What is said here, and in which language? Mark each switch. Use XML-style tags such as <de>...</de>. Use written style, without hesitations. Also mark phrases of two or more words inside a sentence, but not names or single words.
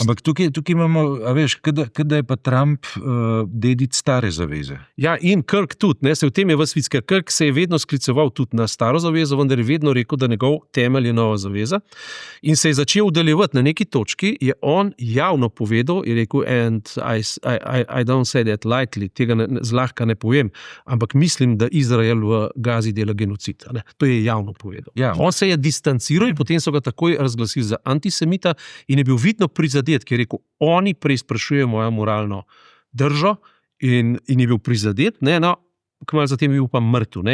<sl>Ampak tukaj imamo, a veš, kada je pa Trump dedic stare zaveze. Ja, in Kirk tudi, se v tem je ves vic, ker Kirk se je vedno skliceval tudi na staro zavezo, vendar je vedno rekel, da njegov temelj je nova zaveza. In se je začel udaljevati na neki točki, je on javno povedal, je rekel,</sl> <en>and I don't say that lightly,</en> <sl>tega zlahka ne povem, ampak mislim, da Izrael v Gazi dela genocid. To je javno povedal. Ja. On se je distanciral in potem so ga takoj razglasili za antisemita in je bil vidno prizadet, ker je rekel, oni preizprašujejo mojo moralno držo in je bil prizadet, kmalu zatem je bil pa mrtev.</sl>